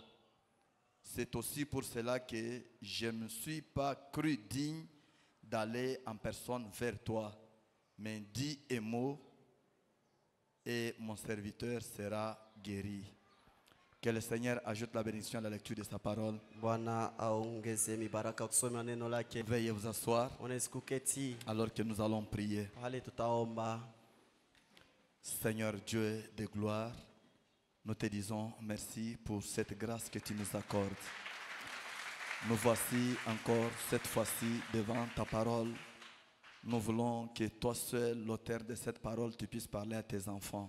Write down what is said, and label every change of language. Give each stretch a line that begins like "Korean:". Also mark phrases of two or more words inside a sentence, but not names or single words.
French: C'est aussi pour cela que je ne me suis pas cru digne d'aller en personne vers toi. Mais dis un mot et mon serviteur sera guéri. Que le Seigneur ajoute la bénédiction à la lecture de sa parole.
Swahili: Bwana aongeze mibaraka kusoma neno lake.
French: Veuillez vous asseoir
Swahili: Unaweza kuketi
French: alors que nous allons prier.
Swahili: hali tutaomba.
French: Seigneur Dieu de gloire, nous te disons merci pour cette grâce que tu nous accordes. Nous voici encore cette fois-ci devant ta parole. Nous voulons que toi seul, l'auteur de cette parole, tu puisses parler à tes enfants.